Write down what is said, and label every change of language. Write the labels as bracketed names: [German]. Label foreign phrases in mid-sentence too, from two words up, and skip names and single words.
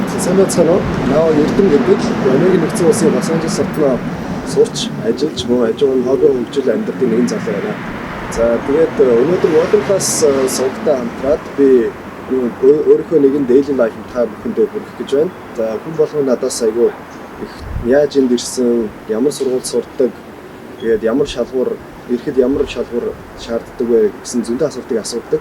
[Mongolian] санаа наваа эрдэм гэдэг Америкийн нэгдсэн улсын Лос Анжелес хотноо сурч ажиллаж мөн ажил хобби хөгжил амьдардаг нэгэн залуу байна. За тэгээд өнөөдөр Working Class сувгтай хамтраад би өөрийнхөө нэгэн [English] daily life [Mongolian] та бүхэндээ хүргэх гэж байна. За хүн болгон надаас айгүй их яаж энд ирсэн, ямар сургууль сурдаг, тэгээд ямар шалгуур ирэхэд ямар шалгуур шаарддаг вэ гэсэн зөндөө асуултыг асуудаг.